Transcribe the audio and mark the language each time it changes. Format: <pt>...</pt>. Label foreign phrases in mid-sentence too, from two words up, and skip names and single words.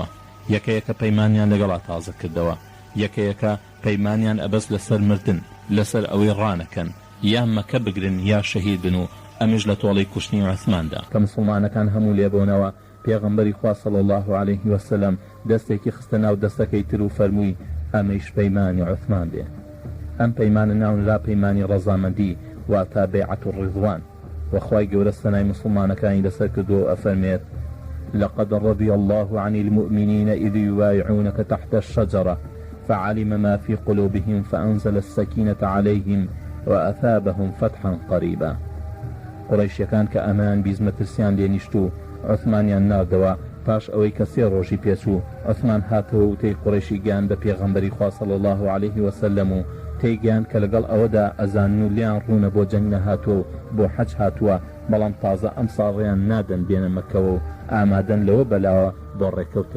<ckb>یەکەیەکە پەیمانیان لەگەڵا تازە کردەوە. یەکەیەکە پەیمانیان ئەبەست لەسەر مردن لەسەر ئەوەی ڕانەکەن یان مەکە بگرن یا شەهید بن و ئەمیش لە تۆڵەی کوشتنی عوثماندا کە مسلمانەکان هەموو لێبوونەوە. پێغەمبەری خوا</ckb> <ar>صلی الله عليه وسلم</ar> <ckb>دەستێکی خستە ناو دەستەکەی تر و فەرمووی ئەمەیش پەیمانی عوثمان بێ. ئەم پەیمانە ناونرا پەیمانی ڕەزامەندی واتە</ckb> <ar>بەیعەت الڕضوان.</ar> <ckb>وەخوای گەورە سەنای مسلمانەکانی لەسەر کردووە و ئەفەرمێت</ckb> <ar>لقد رضي الله عن المؤمنين إذ يبايعونك تحت الشجرة فعلم ما في قلوبهم فأنزل السكينة عليهم وأثابهم فتحا قريبا.</ar> <ckb>قڕیشیەکان کە ئەمان بیزمەترسیان لێنیشتوو عوثمانیان ناردەوە پاش ئەوەی کە 3 ڕۆژی پێچوو عوثمان هاتەوە و تێی قوڕیشی گیان بە پێغەمبەری خوا</ckb> <ar>صلی الله عليه وسلم</ar> <ckb>و تێیگیان کە لەگەڵ ئەوەدا ئەزانن و لیان ڕوونە بۆ جەنگ نەهاتووە و بۆ حەج هاتووە بەڵام تازە ئەم ساڵیان نادەن بێنە مەکەوە و ئامادەن لەوە بەلاوە بۆ ڕێکەوتن.</ckb>